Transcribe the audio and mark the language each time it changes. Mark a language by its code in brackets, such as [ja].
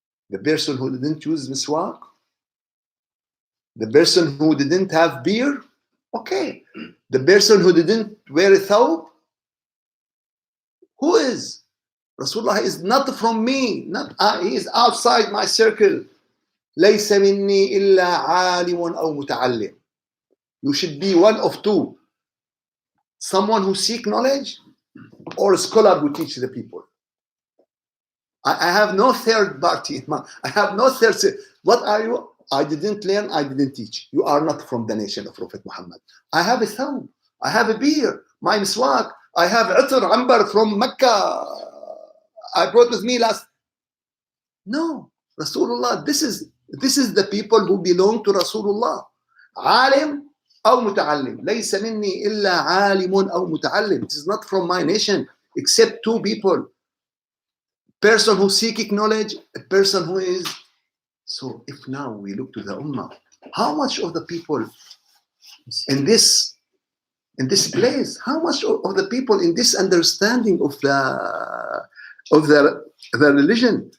[en] The person who didn't use miswak? The person who didn't have beer? Okay. The person who didn't wear a thawb? Who is? Rasulullah is not from me. He is outside my circle. [ar] ليس مني إلا عالم أو متعلم. [en] You should be one of two. Someone who seek knowledge or a scholar who teach the people. I have no third party. I have no third. What are you? I didn't learn, I didn't teach. You are not from the nation of Prophet Muhammad. I have a thawb. I have a beer. My miswak. I have Utur Ambar from Mecca. I brought with me last. No. Rasulullah, this is the people who belong to Rasulullah. [ar] عالم أو متعلم. ليس مني إلا عالم أو متعلم. [en] It is not from my nation except two people. Person who seeking knowledge, a person who is. So if now we look to the Ummah, how much of the people in this place, how much of the people in this understanding of the religion?